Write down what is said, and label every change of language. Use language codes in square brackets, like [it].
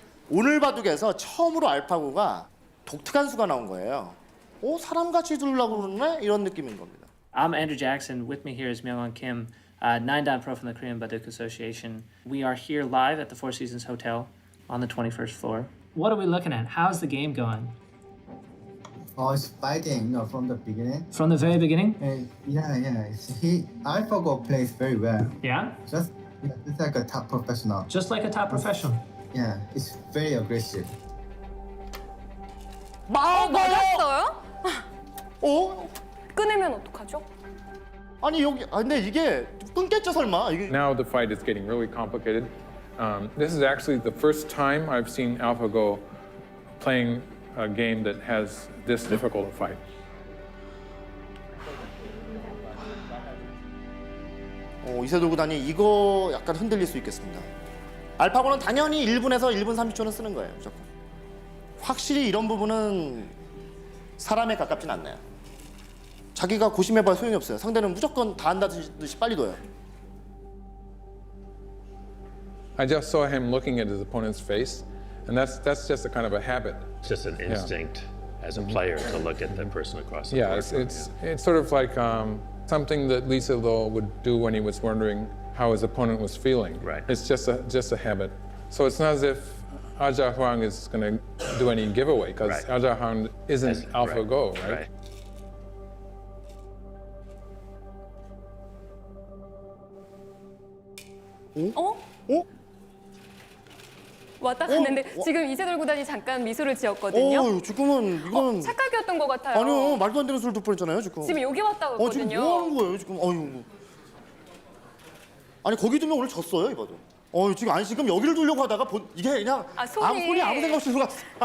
[ko] 오늘 바둑에서 처음으로 알파고가 독특한 수가 나온 거예요. 사람같이 두려고 그러네? 이런 느낌인 겁니다. [en] I'm Andrew Jackson. With me here is Myung-won Kim, 9-dan pro from the Korean Baduk Association. We are here live at the Four Seasons Hotel on the 21st floor. What are we looking at? How's the game going? It's fighting from the beginning. From the very beginning? Alphago plays very well. Yeah? Just it's like a top professional. Just like a top professional. Yeah, it's very aggressive. [ko] 맞았어요? 끊으면 어떡하죠? 아니 여기 근데 이게 끊겠죠 설마? [en] Now the fight is getting really complicated. This is actually the first time I've seen AlphaGo playing a game that has this difficult a fight. [ko] 이세돌 구단이 이거 약간 흔들릴 수 있겠습니다. 알파고는 당연히 1분에서 1분 30초는 쓰는 거예요, 무조건. 확실히 이런 부분은 사람에 가깝진 않네요. 자기가 고심해봐야 소용이 없어요. 상대는 무조건 다 한다듯이 빨리 둬요. [en] I just saw him looking at his opponent's face, and that's just a kind of a habit. It's just an instinct as a player to look at the person across the Yeah, board. it's sort of like something that Lee Sedol would do when he was wondering how his opponent was feeling. Right. It's just a habit. So it's not as if Aja Huang is going to do any giveaway, because Aja Huang isn't AlphaGo, right? [ko] 왔다 갔는데 지금 이세돌 구단이 잠깐 미소를 지었거든요. 지금은 이거는 착각이었던 것 같아요. 아니요, 말도 안 되는 소리를 듣고 있잖아요, 지금. 지금 여기 왔다 갔거든요. 지금 뭐 하는 거예요, 지금? 아니 거기 두면 오늘 졌어요, 이봐도. 지금 아니 지금 여기를 두려고 하다가 이게 그냥 손이 아무 생각 없이 들어갔어.